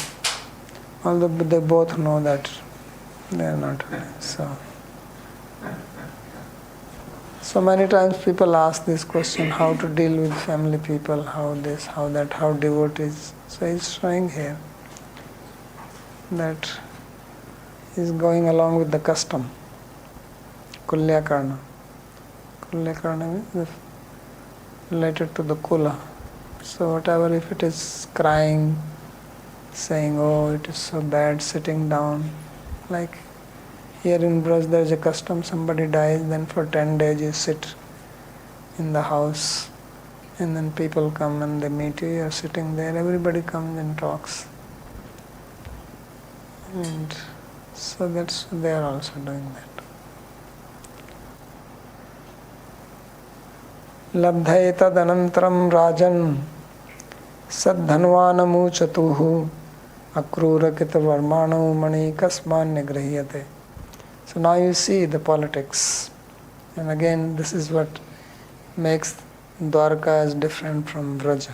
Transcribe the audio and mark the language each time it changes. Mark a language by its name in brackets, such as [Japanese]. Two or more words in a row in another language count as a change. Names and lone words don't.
[English] Although they both know that they are not so many times people ask this question, how to deal with family people, how this, how that, how devotees. So he's showing here that he's going along with the custom. [Sanskrit] कुल्य करण. कुल्य करण [English] means related to the Kula. So whatever, if it is crying, saying, oh, it is so bad, sitting down, like here in Braj there is a custom, somebody dies, then for 10 days you sit in the house, and then people come and they meet you, you are sitting there, everybody comes and talks. And so they are also doing that. [Sanskrit] लब्धे तद् अनन्तरं राजन् शतधन्वानम् ऊचतुः अक्रूर कृत वर्माणौ मणिः कस्मान् नगृह्यते. [English] So now you see the politics. And again, this is what makes Dwarka as different from Vraja.